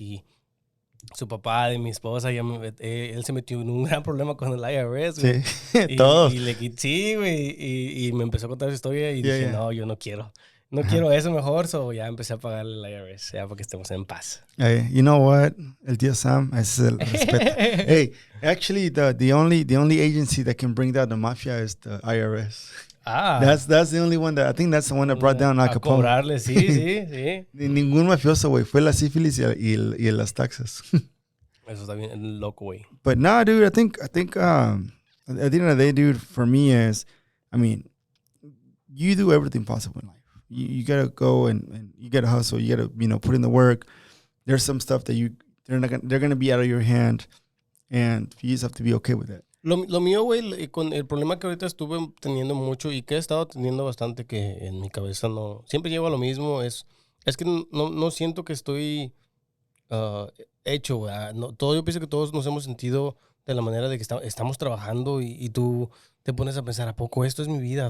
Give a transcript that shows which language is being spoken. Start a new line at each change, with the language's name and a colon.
Spanish: Y su papá de mi esposa, él se metió en un gran problema con el IRS, güey. Sí, todos. Sí, güey. Y me empezó a contar su historia y dije, no, yo no quiero. No quiero eso mejor, so ya empecé a pagarle el IRS, ya para que estemos en paz.
English: Hey, you know what?
Spanish: El tío Sam, ese es el respeto.
English: Hey, actually, the only agency that can bring down the mafia is the IRS. That's the only one that, I think that's the one that brought down Al Capone.
Spanish: A cobrarle, sí. Ningún mafioso, güey. Fue la sífilis y las taxas. Eso está bien loco, güey.
English: But no, dude, I think at the end of the day, dude, for me is, I mean, you do everything possible in life. You gotta go and you gotta hustle. You gotta, you know, put in the work. There's some stuff that they're gonna be out of your hand, and you just have to be okay with that.
Spanish: Lo mío, güey, con el problema que ahorita estuve teniendo mucho y que he estado teniendo bastante, que en mi cabeza no, siempre llevo a lo mismo, es que no siento que estoy hecho, güey. Yo pienso que todos nos hemos sentido de la manera de que estamos trabajando y tú te pones a pensar, ¿a poco esto es mi vida?